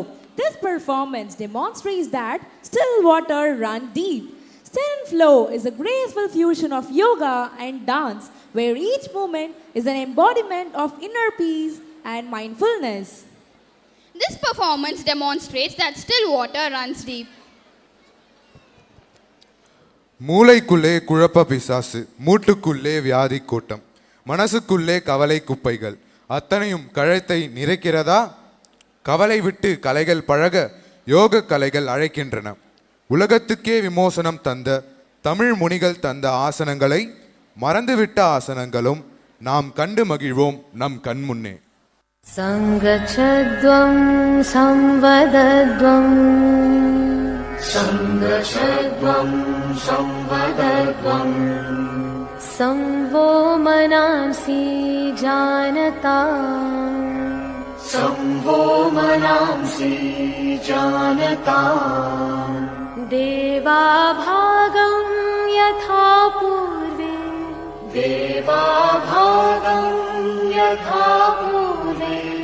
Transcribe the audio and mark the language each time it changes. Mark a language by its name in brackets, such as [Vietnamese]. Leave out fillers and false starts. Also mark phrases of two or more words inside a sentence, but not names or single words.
[English] This performance demonstrates that still water runs deep. Sudden flow is a graceful fusion of yoga and dance, where each movement is an embodiment of inner peace and mindfulness. This performance demonstrates that still water runs deep. [Tamil] மூளைக்குள்ளே குழப்ப பிசாசு, மூட்டுக்குள்ளே வியாதி கூட்டம், மனசுக்குள்ளே கவலை குப்பைகள், அத்தனையும் கழுத்தை நிறைக்கிறதா? கவலை விட்டு கலைகள் பழக யோக கலைகள் அழைக்கின்றன. உலகத்துக்கே விமோசனம் தந்த தமிழ் முனிகள் தந்த ஆசனங்களை மறந்துவிட்ட ஆசனங்களும் நாம் கண்டு மகிழ்வோம் நம் கண்முன்னே. [Sanskrit] सङ्गच्छध्वं संवदध्वं सङ्गच्छध्वं संवदध्वं संवो मनांसि जानता संवो मनांसि जानता देवाभागं यथा पूर्वे देवाभागं यथा पूर्वे